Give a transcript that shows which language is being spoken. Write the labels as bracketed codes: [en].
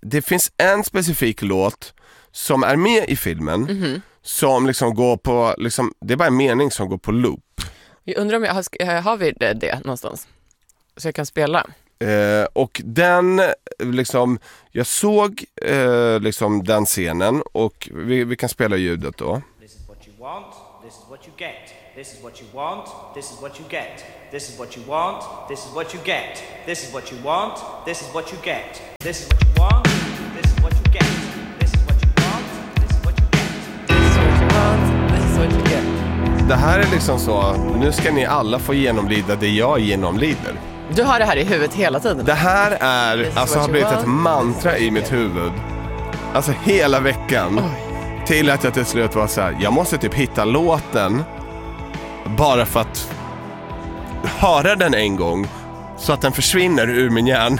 [sv] Det finns en specifik låt som är med i filmen som liksom går på, liksom, det är bara en mening som går på loop. Jag undrar om har vi det någonstans? Så jag kan spela. Och den liksom, jag såg liksom den scenen och vi kan spela ljudet då. [en] This is what you want, this is what you get. This is what you want, this is what you get. This is what you want, this is what you get. This is what you want, this is what you get. This is what you want, this is what you get. This is what you want, this is what you get. This is what you want, this is what you get. [sv] Det här är liksom så, nu ska ni alla få genomlida det jag genomlider. Du har det här i huvudet hela tiden. Det här är, alltså har blivit ett mantra i mitt huvud. Alltså hela veckan. Oj. Till att jag till slut var så här, jag måste typ hitta låten bara för att höra den en gång så att den försvinner ur min hjärna.